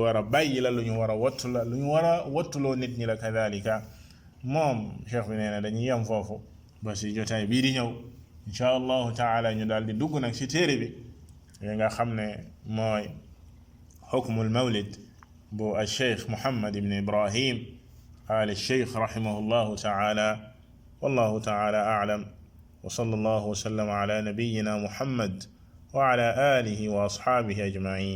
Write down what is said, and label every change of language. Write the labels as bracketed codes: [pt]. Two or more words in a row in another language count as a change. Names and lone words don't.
[wo] war a bàyyi la lu ñu war a wattu la lu ñu war a wattuloo nit ñi la kadalika moom cheikh bi nee na dañuy yem foofu ba ci jotaay bii di ñëw [ar] إن شاء الله تعالى [wo] ñu daal di dugg nag ci téere bi nga xam ne mooy [ar] حكم المولد [wo] bu al cheikh Muhammad ibn Ibrahim al cheikh [ar] رحمه الله تعالى والله تعالى أعلم وصلى الله وسلم على نبينا محمد وعلى آله وأصحابه أجمعين.